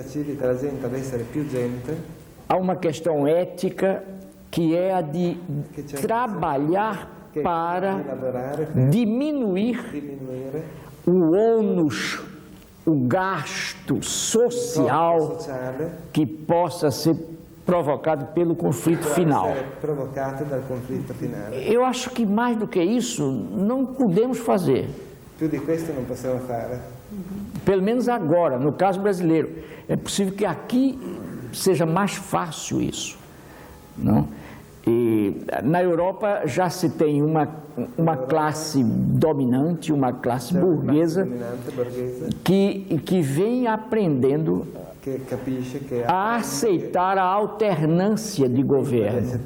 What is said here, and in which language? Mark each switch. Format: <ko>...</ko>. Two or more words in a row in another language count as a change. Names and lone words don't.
<pt>há uma questão ética que é a de trabalhar para diminuir o ônus, o gasto social que possa ser provocado pelo conflito final. Eu acho que mais do que isso não podemos fazer.</pt> <it>Più di questo non possiamo fare.</it> <pt>Pelo menos agora, no caso brasileiro. É possível que aqui seja mais fácil isso, não? E na Europa já se tem uma classe dominante, uma classe burguesa que vem aprendendo a aceitar a alternância de governo.</pt>